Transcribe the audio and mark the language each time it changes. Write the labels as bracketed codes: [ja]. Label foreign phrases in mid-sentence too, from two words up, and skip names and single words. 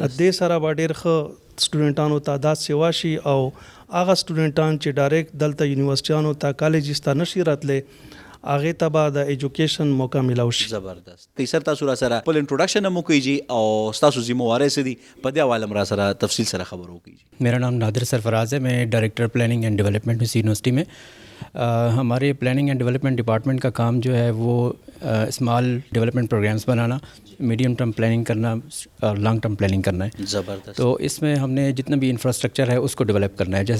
[ps] د سره به ډېر ښه سټوډنټانو تعداد سیوا شي او آغا سټوډنټان چې ډایرکټ دلته یونیورسيټیانو ته کالجز ته نشي راتللی هغې ته به د ایجوکیشن موقع میلاو شي. زبردست. سر تاسو را سره خپل انټروډکشن هم وکړئ جی او ستاسو ذمہوارۍ څه دي په دې حواله هم را سره تفصیل سره خبر وکړئ جی. [ur] میرا نام نادر سرفراز ہے، میں [en] director planning and development [ur] اسی یونیورسٹی میں. ہمارے [en] planning and development department [ur] کا کام جو ہے وہ [en] small development programs [ur] بنانا، [en] medium term planning [ur] کرنا اور [en] long term planning [ur] کرنا ہے. زبردست. تو اس میں ہم نے جتنا بھی انفراسٹرکچر ہے اس کو ڈیولپ کرنا ہے.